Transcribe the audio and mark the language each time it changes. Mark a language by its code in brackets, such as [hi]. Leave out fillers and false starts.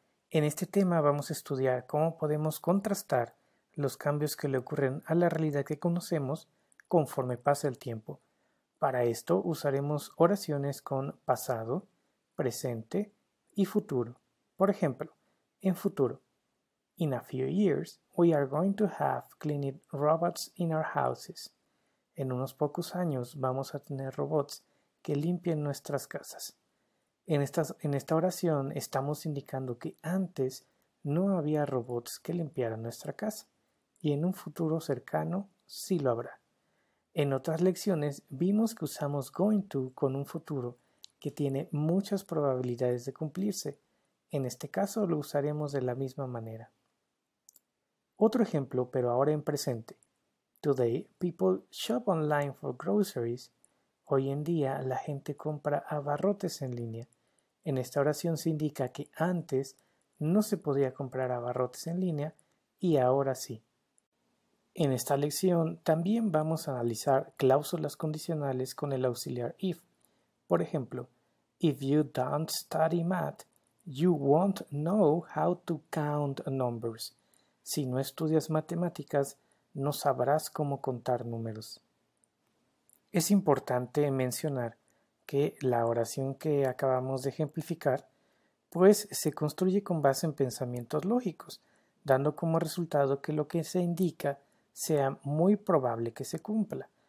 [es] En este tema vamos a estudiar cómo podemos contrastar los cambios que le ocurren a la realidad que conocemos conforme pasa el tiempo. Para esto usaremos oraciones con pasado, presente y futuro. Por ejemplo, en futuro, [en] in a few years we are going to have cleaning robots in our houses. [es] En unos pocos años vamos a tener robots que limpien nuestras casas. En esta oración estamos indicando que antes no había robots que limpiaran nuestra casa y en un futuro cercano sí lo habrá. En otras lecciones vimos que usamos going to con un futuro que tiene muchas probabilidades de cumplirse. En este caso lo usaremos de la misma manera. Otro ejemplo, pero ahora en presente. [en] Today, people shop online for groceries. [es] Hoy en día la gente compra abarrotes en línea. En esta oración se indica que antes no se podía comprar abarrotes en línea y ahora sí. En esta lección también vamos a analizar cláusulas condicionales con el auxiliar if. Por ejemplo, [en] if you don't study math, you won't know how to count numbers. [es] Si no estudias matemáticas, no sabrás cómo contar números. Es importante mencionar que la oración que acabamos de ejemplificar, pues se construye con base en pensamientos lógicos, dando como resultado que lo que se indica sea muy probable que se cumpla.